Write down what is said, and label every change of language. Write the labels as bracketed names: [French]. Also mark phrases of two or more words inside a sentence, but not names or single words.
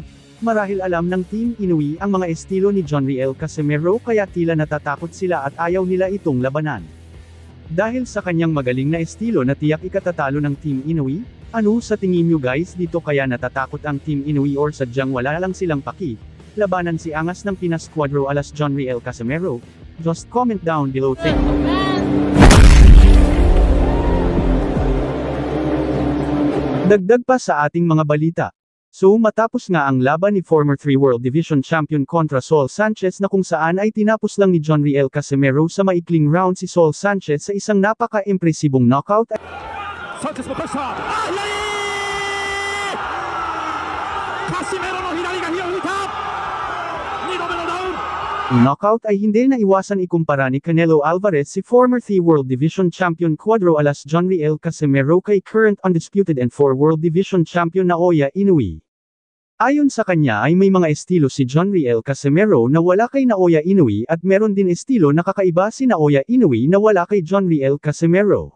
[Filipino] Marahil alam ng Team Inuwi ang mga estilo ni John Riel Casimero kaya tila natatakot sila at ayaw nila itong labanan. Dahil sa kanyang magaling na estilo na tiyak ikatatalo ng Team Inuwi, ano sa tingin nyo guys dito kaya natatakot ang Team Inuwi or sadyang wala lang silang paki? Labanan si Angas ng Pinas Cuadro Alas John Riel Casimero? [English] Just comment down below. Thank you. [Filipino] Dagdag pa sa ating mga balita. So matapos nga ang laban ni former 3 [English] World Division Champion [Filipino] kontra Saul Sanchez na kung saan ay tinapos lang ni John Riel Casimero sa maikling round si Saul Sanchez sa isang napaka-impresibong knockout. [Japanese] Sanchez のプレッシャー。カシメロの左が火を吹いた。2度目のダウン。 [Filipino] Knockout ay hindi na iwasan ikumpara ni Canelo Alvarez si former 3 [English] World Division Champion [Filipino] Cuadro Alas John Riel Casimero kay [English] current undisputed and 4 World Division Champion [Filipino] Naoya Inoue. Ayon sa kanya ay may mga estilo si John Riel Casimero na wala kay Naoya Inoue at meron din estilo na kakaiba si Naoya Inoue na wala kay John Riel Casimero.